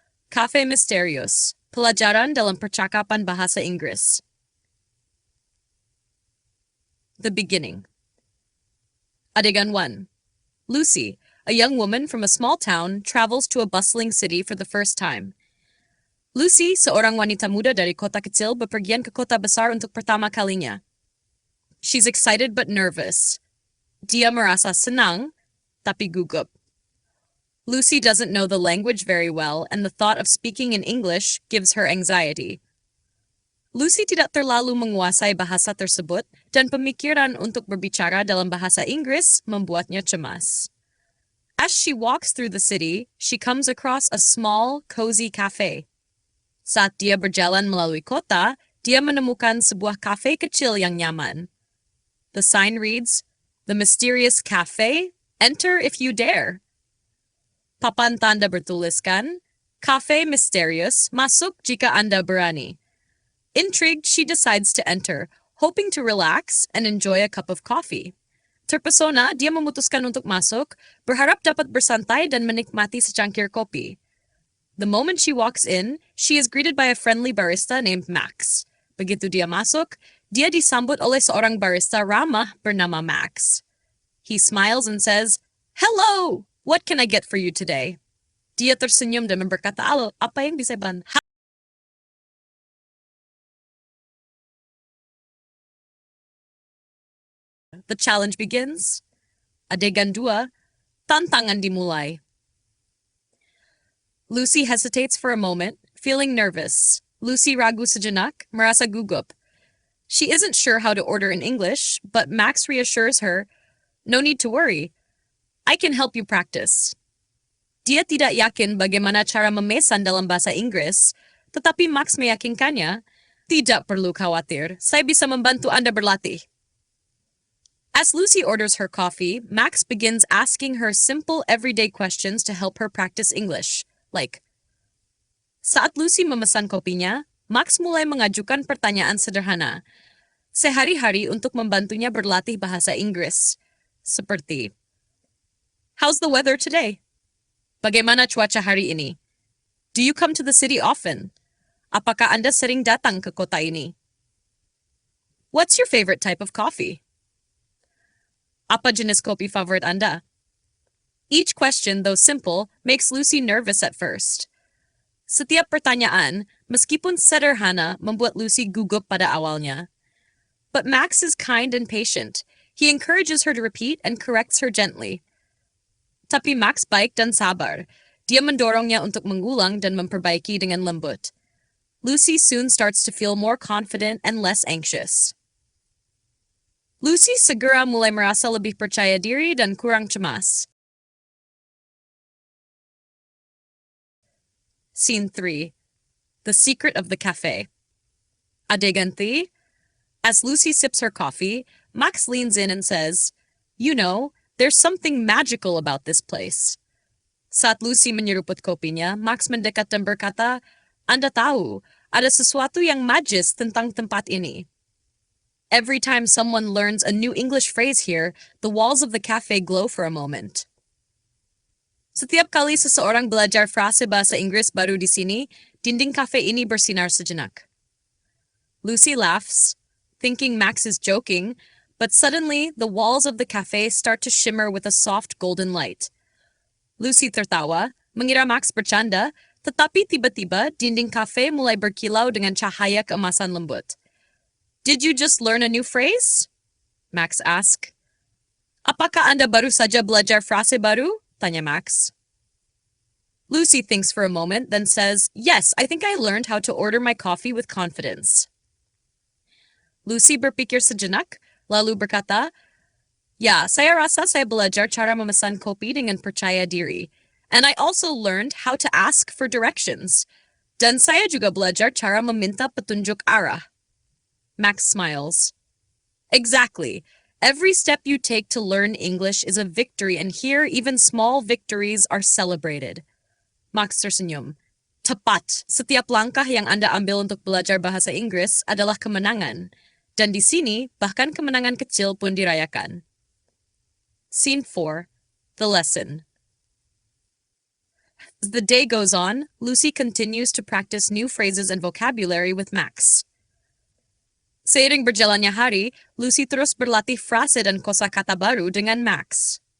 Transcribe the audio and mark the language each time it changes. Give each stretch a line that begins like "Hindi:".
Indonesian: Cafe Mysterious, pelajaran dalam percakapan bahasa Inggris.
English: The beginning.
Indonesian: Adegan 1.
English: Lucy, a young woman from a small town, travels to a bustling city for the first time.
Indonesian: Lucy, seorang wanita muda dari kota kecil, bepergian ke kota besar untuk pertama kalinya.
English: She's excited but nervous.
Indonesian: Dia merasa senang, tapi gugup.
English: Lucy doesn't know the language very well, and the thought of speaking in English gives her anxiety.
Indonesian: Lucy tidak terlalu menguasai bahasa tersebut, dan pemikiran untuk berbicara dalam bahasa Inggris membuatnya cemas.
English: As she walks through the city, she comes across a small, cozy cafe.
Indonesian: Saat dia berjalan melalui kota, dia menemukan sebuah kafe kecil yang nyaman.
English: The sign reads, "The Mysterious Café, enter if you dare."
Indonesian: Papan tanda bertuliskan, "Cafe Mysterious, masuk jika Anda berani."
English: Intrigued, she decides to enter, hoping to relax and enjoy a cup of coffee.
Indonesian: Terpesona, dia memutuskan untuk masuk, berharap dapat bersantai dan menikmati secangkir kopi.
English: The moment she walks in, she is greeted by a friendly barista named Max.
Indonesian: Begitu dia masuk, dia disambut oleh seorang barista ramah bernama Max.
English: He smiles and says, "Hello! What can I get for you today?"
Indonesian: Dia tersenyum dan berkata, "Alo, apa yang bisa ban?"
English: The challenge begins.
Indonesian: Adegan 2, tantangan dimulai.
English: Lucy hesitates for a moment, feeling nervous.
Indonesian: Lucy ragu sejenak, merasa gugup.
English: She isn't sure how to order in English, but Max reassures her, "No need to worry. I can help you practice."
Indonesian: Dia tidak yakin bagaimana cara memesan dalam bahasa Inggris, tetapi Max meyakinkannya, "Tidak perlu khawatir, saya bisa membantu Anda berlatih."
English: As Lucy orders her coffee, Max begins asking her simple everyday questions to help her practice English, like,
Indonesian: saat Lucy memesan kopinya, Max mulai mengajukan pertanyaan sederhana, sehari-hari untuk membantunya berlatih bahasa Inggris, seperti,
English: "How's the weather today?
Indonesian: Bagaimana cuaca hari ini?
English: Do you come to the city often?
Indonesian: Apakah Anda sering datang ke kota ini?
English: What's your favorite type of coffee?
Indonesian: Apa jenis kopi favorit Anda?"
English: Each question, though simple, makes Lucy nervous at first.
Indonesian: Setiap pertanyaan, meskipun sederhana, membuat Lucy gugup pada awalnya.
English: But Max is kind and patient. He encourages her to repeat and corrects her gently.
Indonesian: Tapi Max baik dan sabar. Dia mendorongnya untuk mengulang dan memperbaiki dengan lembut.
English: Lucy soon starts to feel more confident and less anxious.
Indonesian: Lucy segera mulai merasa lebih percaya diri dan kurang cemas.
English: Scene 3. The Secret of the Cafe.
Indonesian: Adegan 3.
English: As Lucy sips her coffee, Max leans in and says, "You know, there's something magical about this place."
Indonesian: Saat Lucy menyeruput kopinya, Max mendekat dan berkata, "Anda tahu, ada sesuatu yang magis tentang tempat ini."
English: Every time someone learns a new English phrase here, the walls of the cafe glow for a moment.
Indonesian: Setiap kali seseorang belajar frase bahasa Inggris baru di sini, dinding cafe ini bersinar sejenak.
English: Lucy laughs, thinking Max is joking, but suddenly the walls of the cafe start to shimmer with a soft golden light.
Indonesian: Lucy tertawa, mengira Max bercanda, tetapi tiba-tiba dinding cafe mulai berkilau dengan cahaya keemasan lembut.
English: "Did you just learn a new phrase?" Max asked.
Indonesian: "Apakah Anda baru saja belajar frase baru?" tanya Max.
English: Lucy thinks for a moment, then says, "Yes, I think I learned how to order my coffee with confidence."
Indonesian: Lucy berpikir sejenak, lalu berkata, "Ya, saya rasa saya belajar cara memesan kopi dengan percaya diri.
English: And I also learned how to ask for directions.
Indonesian: Dan saya juga belajar cara meminta petunjuk arah."
English: Max smiles. "Exactly. Every step you take to learn English is a victory, and here even small victories are celebrated."
Indonesian: Max tersenyum. "Tepat. Setiap langkah yang Anda ambil untuk belajar bahasa Inggris adalah kemenangan. Dan di sini, bahkan kemenangan kecil pun dirayakan."
English: Scene 4. The lesson. As the day goes on, Lucy continues to practice new phrases and vocabulary with Max.
Indonesian: Seiring berjalannya hari, Lucy terus berlatih frase dan kosakata baru dengan Max.